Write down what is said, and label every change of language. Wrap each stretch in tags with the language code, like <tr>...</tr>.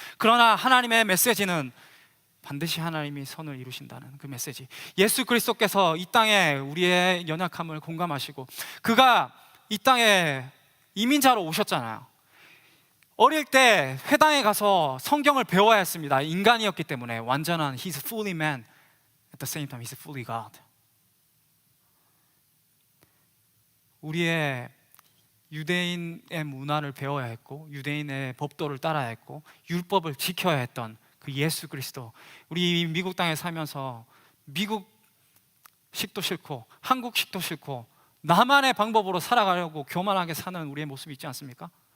<ko>그러나 하나님의 메시지는 반드시 하나님이 선을 이루신다는 그 메시지. 예수 그리스도께서 이 땅에 우리의 연약함을 공감하시고 그가 이 땅에 이민자로 오셨잖아요. 어릴 때 회당에 가서 성경을 배워야 했습니다. 인간이었기 때문에 완전한</ko> <en>He's fully man at the same time He's fully God.</en> <ko>우리의 유대인의 문화를 배워야 했고 유대인의 법도를 따라야 했고 율법을 지켜야 했던 그 예수 그리스도, 우리 미국 땅에 살면서 미국식도 싫고 한국식도 싫고 나만의 방법으로 살아가려고 교만하게 사는 우리의 모습이 있지 않습니까?</ko>